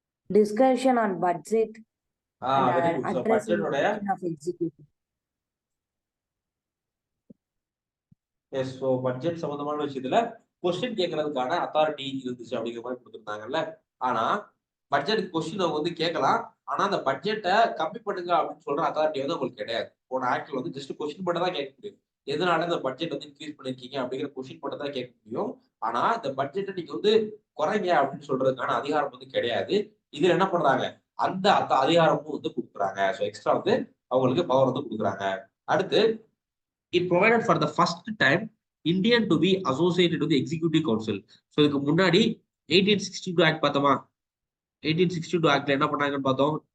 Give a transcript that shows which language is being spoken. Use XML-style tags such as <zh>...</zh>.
<en>Discussion on budget and addressing of executive.</en> <ta>S, so budget சம்பந்தமான விஷயத்துல question கேட்கறதுக்கான authority இருந்துச்சு அப்படிங்கிற மாதிரி கொடுத்துருந்தாங்கல்ல. ஆனா பட்ஜெட் கொஸ்டின் அவங்க வந்து கேட்கலாம், ஆனா அந்த பட்ஜெட்டை கம்மி பண்ணுங்க அப்படின்னு சொல்ற அத்தாரிட்டி வந்து உங்களுக்கு கிடையாது. போன ஆக்டில் வந்து ஜஸ்ட் கொஸ்டின் மட்டும் தான் கேட்க முடியும். எதனால இந்த பட்ஜெட் வந்து இன்க்ரீஸ் பண்ணிருக்கீங்க அப்படிங்கிற கொஸ்டின் மட்டும் தான் கேட்க முடியும். ஆனா இந்த பட்ஜெட்டை நீங்க வந்து குறைங்க அப்படின்னு சொல்றதுக்கான அதிகாரம் வந்து கிடையாது. இதுல என்ன பண்றாங்க, அந்த அதிகாரமும் வந்து கொடுக்குறாங்க. ஸோ எக்ஸ்ட்ரா வந்து அவங்களுக்கு பவர் வந்து கொடுக்குறாங்க. அடுத்து</ta> <en>it provided for the first time Indian to be associated with the executive council.</en> <ta>So இதுக்கு முன்னாடி 1862 ஆக்ட் பார்த்தோமா, 1862 ஆக்ட்ல என்ன பண்ணாங்கன்னு பார்த்தோம்.</ta>